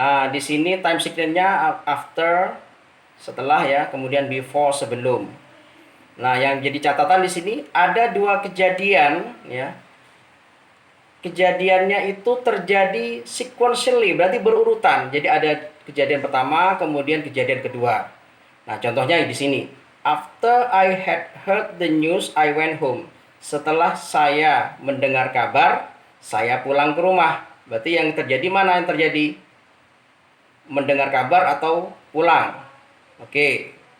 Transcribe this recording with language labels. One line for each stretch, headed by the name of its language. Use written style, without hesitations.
Indonesian: Di sini time sequence-nya after, setelah ya, kemudian before, sebelum. Nah, yang jadi catatan di sini ada 2 kejadian ya. Kejadiannya itu terjadi sequentially, berarti berurutan. Jadi ada kejadian pertama, kemudian kejadian kedua. Nah, contohnya di sini.
English: After I had heard the news, I went home.
Indonesian: Setelah saya mendengar kabar, saya pulang ke rumah. Berarti yang terjadi mana yang terjadi? Mendengar kabar atau pulang? Oke.